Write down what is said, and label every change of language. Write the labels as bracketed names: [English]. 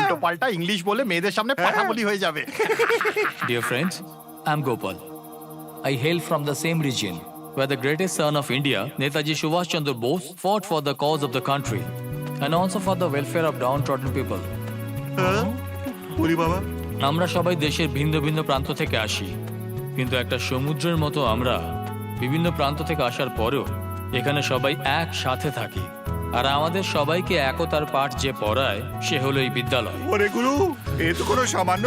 [Bangla] উল্টো পাল্টা ইংলিশ বলে মেয়েদের সামনে পাঠাবলি হয়ে যাবে। [English] Dear friends, I'm Gopal. I hail from the same region where the greatest son of India, Netaji Subhash Chandra Bose, fought for the cause of the country and also for the welfare of downtrodden people. [Bangla] ওরে বাবা, আমরা সবাই দেশের ভিন্ন ভিন্ন প্রান্ত থেকে আসি, কিন্তু একটা সমুদ্রের মতো আমরা বিভিন্ন প্রান্ত থেকে আসার পরেও এখানে সবাই একসাথে থাকি। আর আমাদের সবাইকে একতার পাঠ যে পড়ায় সে হলো এই বিদ্যালয়। ওরে গুরু, এ তো কোনো সামান্য